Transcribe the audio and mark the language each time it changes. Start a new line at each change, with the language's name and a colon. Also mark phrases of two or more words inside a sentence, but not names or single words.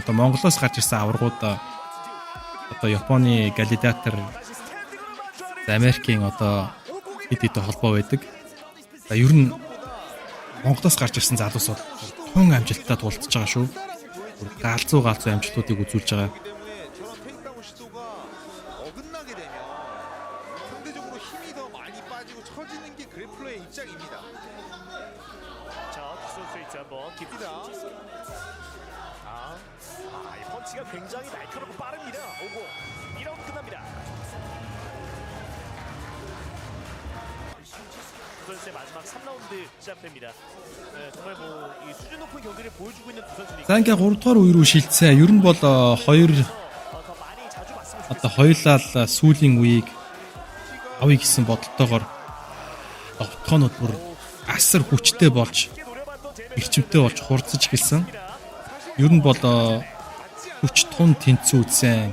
Mongolian: Одоо Монголоос гарч ирсэн аваргууд одоо Японы Галидатор, Америкийн одоо хэд хэдэн холбоо байдаг. За ер нь Монголоос гарч ирсэн залуус бол тун амжилттай тулдж байгаа шүү. Галзуу амжилтуудыг үзүүлж байгаа.
Korean: 이 펀치가 굉장히 날카롭고 빠릅니다. 오고 2라운드 끝납니다. 두 선수의 마지막 3라운드 시작됩니다. 정말 이 수준 높은 경기를 보여주고 있는 두 선수니까.
Mongolian: За ингээ 3 дугаар үе рүү шилжсэн. Ер нь бол хоёр одоо хоёулаа л сүүлийн үеийг авъя гэсэн бодолтойгоор тогтоонууд бүр асар хүчтэй болж эрчимтэй болж хурцж эхэлсэн. Ер нь бол хүч тун тэнцүү үзсэн.